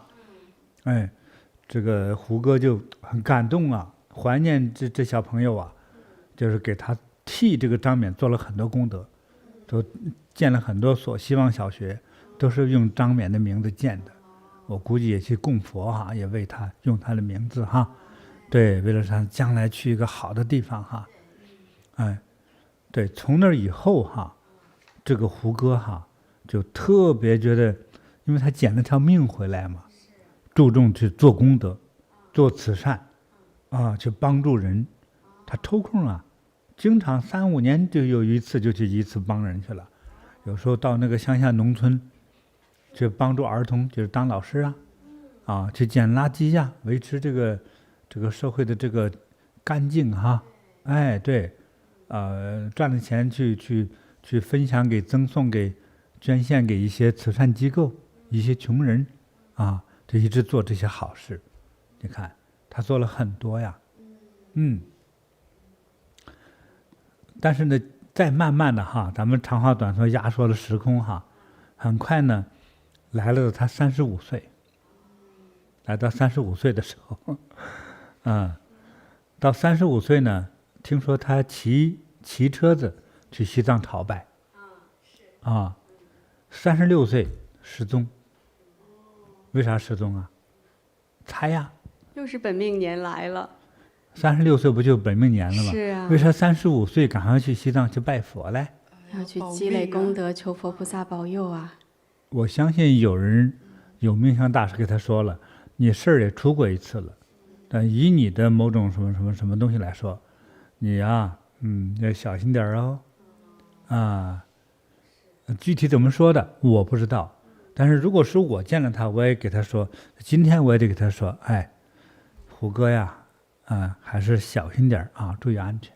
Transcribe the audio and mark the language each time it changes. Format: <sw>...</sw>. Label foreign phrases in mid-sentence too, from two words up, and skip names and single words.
<zh>哎，這個胡歌就很感動啊，懷念這小朋友啊，就是給他替這個張冕做了很多功德，都建了很多所希望小學，都是用張冕的名字建的。我估計也去供佛哈，也為他用他的名字哈，对，為了他將來去一個好的地方哈，哎，對，從那以後哈，這個胡歌哈就特別覺得，因為他撿了條命回來嘛，注重去做功德，做慈善，啊，去幫助人，他抽空啊，經常3、5年就有一次就去一次幫人去了，有時候到那個鄉下農村。去幫助兒童，就是當老師啊，去撿垃圾呀，維持這個社會的這個乾淨哈，哎，對，賺了錢去分享給贈送給捐獻給一些慈善機構，一些窮人啊，就一直做這些好事。你看他做了很多呀，但是呢，再慢慢的哈，咱們長話短說，壓縮了時空哈，很快呢。來了，他35歲，來到35歲的時候，到35歲呢，聽說他騎車子去西藏朝拜，36歲失蹤，為啥失蹤啊？猜呀，又是本命年來了 36歲不就本命年了嗎？是啊。為啥35歲趕快去西藏去拜佛嘞？要去積累功德，求佛菩薩保佑啊！我相信有命相大師給他說了，你事兒也出過一次了，但以你的某種什麼東西來說，你呀，要小心點哦，啊，具體怎麼說的我不知道，但是如果是我見了他，我也給他說，今天我也得給他說，哎，胡哥呀，還是小心點啊，注意安全。</zh>